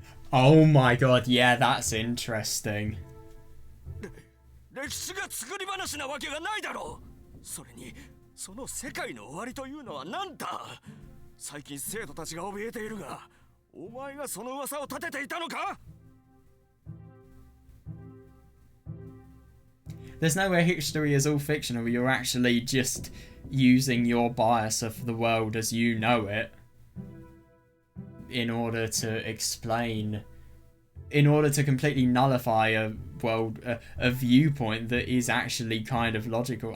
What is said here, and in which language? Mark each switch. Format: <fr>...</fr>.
<en>Oh my god, yeah, that's interesting.</en> <ja>歴史が作り話なわけがないだろうそれにその世界の終わりというのは何だ最近生徒たちが怯えているがお前がその噂を立てていたのか</ja> <en>There's no way history is all fictional. You're actually just using your bias of the world as you know it in order to explain, in order to completely nullify a world, a viewpoint that is actually kind of logical.</en>